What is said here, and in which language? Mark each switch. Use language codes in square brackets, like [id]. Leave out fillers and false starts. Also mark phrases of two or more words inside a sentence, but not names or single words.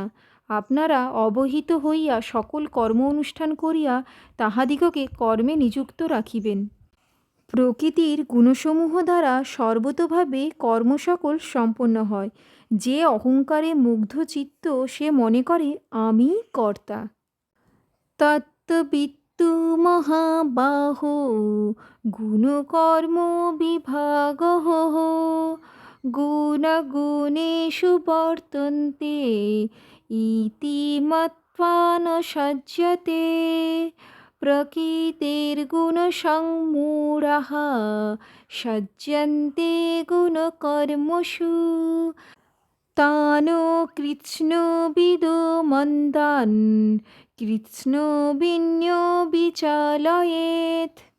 [bn] আপনারা অবহিত হইয়া সকল কর্ম অনুষ্ঠান করিয়া তাহাদিগকে কর্মে নিযুক্ত রাখিবেন। প্রকৃতির গুণসমূহ দ্বারা সর্বতোভাবে কর্ম সকল সম্পন্ন হয়। যে অহংকারে মুগ্ধ চিত্ত সে মনে করে আমি কর্তা। [sa] তত্ত্ববিত্তু মহাবাহো গুণকর্ম বিভাগঃ গুণগুণেষু বর্তন্তে ইতি মত্বা ন সজ্জতে প্রকৃতির্গুণসংমূঢ়াঃ সজ্জন্তে গুণকর্মসু তান কৃৎস্নবিদো মন্দান কৃৎস্নবিন্যো বিচালয়েৎ।